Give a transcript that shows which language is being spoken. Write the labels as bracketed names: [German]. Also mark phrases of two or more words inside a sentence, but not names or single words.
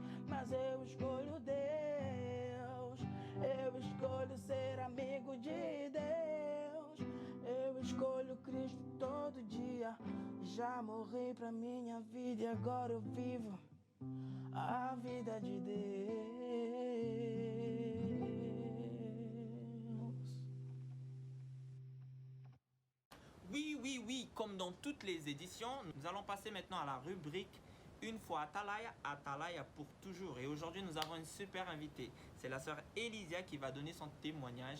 [Portuguese] Mas eu escolho Deus. Eu escolho ser amigo de Deus. Eu escolho Cristo todo dia. Já morri pra minha vida e agora eu vivo a vida de Deus. [French] Oui, oui, oui, comme dans toutes les éditions, nous allons passer maintenant à la rubrique Une fois Atalaya, Atalaya pour toujours. Et aujourd'hui, nous avons une super invitée. C'est la sœur Elisia qui va donner son témoignage.